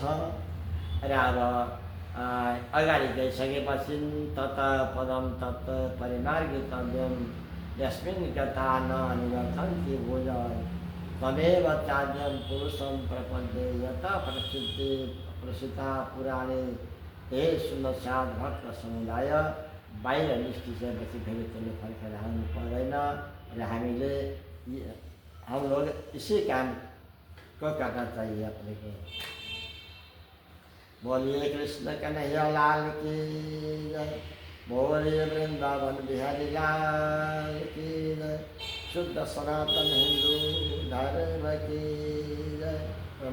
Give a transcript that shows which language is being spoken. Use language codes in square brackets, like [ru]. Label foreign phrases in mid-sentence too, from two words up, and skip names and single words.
[ne] र अब अगाडि गइसकेपछि [sa] तत पदम तत परिमार्गितव्यम यस्मिन् गता न निवर्तन्ति भूय तमेव चाद्यं पुरुषं प्रपद्ये [ne] यतः प्रसिद्धा पुराणे हे सुन्दरसाद भक्त समुदाय। बाहिर निस्किसकेपछि फेरि त्यसले फर्केर आउनु पर्दैन र हामीले [hi] हम लोग इसी काम को करना चाहिए अपने को। बोलिए कृष्ण कन्हैया लाल की जय, बोलिए वृंदावन बिहारी लाल की जय, शुद्ध सनातन हिंदू धर्म की जय।